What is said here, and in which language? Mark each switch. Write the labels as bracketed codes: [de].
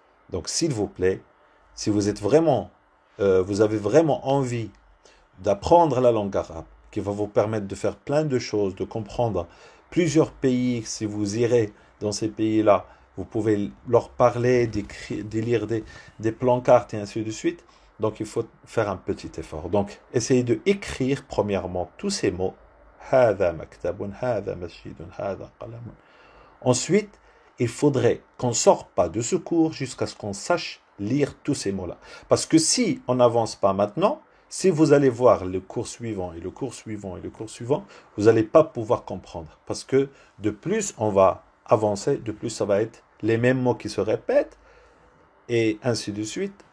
[fr] Donc s'il vous plaît, si vous êtes vraiment, vous avez vraiment envie d'apprendre la langue arabe, qui va vous permettre de faire plein de choses, de comprendre plusieurs pays. Si vous irez dans ces pays-là, vous pouvez leur parler, de lire des plans-cartes et ainsi de suite. Donc il faut faire un petit effort. Donc essayez de écrire premièrement tous ces mots. [ar] هذا مكتب, هذا مسجد, هذا قلم. [fr] Ensuite, il faudrait qu'on ne sorte pas de ce cours jusqu'à ce qu'on sache lire tous ces mots-là. Parce que si on n'avance pas maintenant, si vous allez voir le cours suivant et le cours suivant et le cours suivant, vous n'allez pas pouvoir comprendre. Parce que de plus on va avancer, de plus ça va être les mêmes mots qui se répètent et ainsi de suite.